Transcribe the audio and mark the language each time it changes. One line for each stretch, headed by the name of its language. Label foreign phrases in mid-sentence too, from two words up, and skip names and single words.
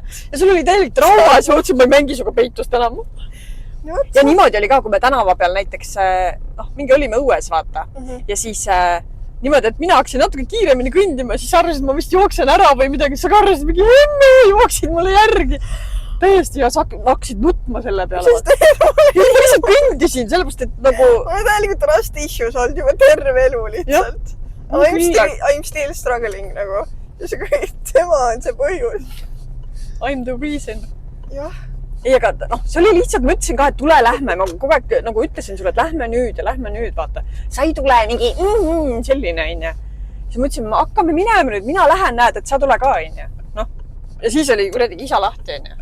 Estonian: Ja sul oli täielik trauma ja sa otsid, ma ei mängi suga peitust enam. Ja niimoodi oli ka, kui me tänava peal näiteks, mingi olime õues, vaata. Ja siis niimoodi, et mina hakkasin natuke kiiremini kõndima, siis arvasid, ma vist jooksen ära või midagi. Sa arvasid mingi emme, jooksid mulle järgi. Täiesti ja sa hakkasid nutma selle peale. Ma lihtsalt kõndisin, sellepärast, et nagu... Ma täielikult
English: trust issues
Estonian: olnud juba terve elu lihtsalt.
English: I'm still struggling
Estonian: nagu. Tema on see põhjus.
English: I'm the reason.
Estonian: Jah. Ei, aga see oli lihtsalt, ma ütlesin ka, et tule, lähme. Ma kogu aeg nagu ütlesin sulle, et lähme nüüd, vaata. Sa ei tule mingi selline, onja. Siis ma ütlesin, hakkame minema nüüd, mina lähen, näed, et sa tule ka, onja. Ja siis oli kuradi isa lahti, onja.